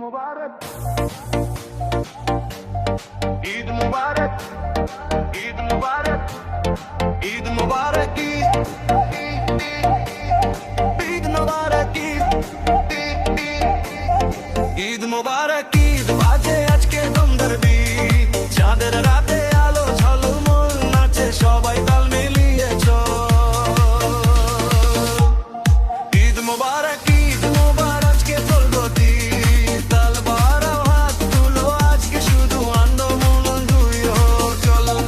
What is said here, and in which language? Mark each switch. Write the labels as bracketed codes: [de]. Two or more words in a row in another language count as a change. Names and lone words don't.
[ar] عيد مبارك, عيد مبارك, عيد مبارك, عيد مبارك, عيد مبارك, [bn] ঈদ বাজে আজকে দমদার বিট, चाँদের রাতে আলো ঝলমল নাচে সবাই তাল মিলিয়ে চল। [ar] عيد مبارك, عيد مبارك, [bn] আজকে প্রগতি তাল বাড়াও হাত তুলো আজকে শুধু আনন্দ মন দুই চল।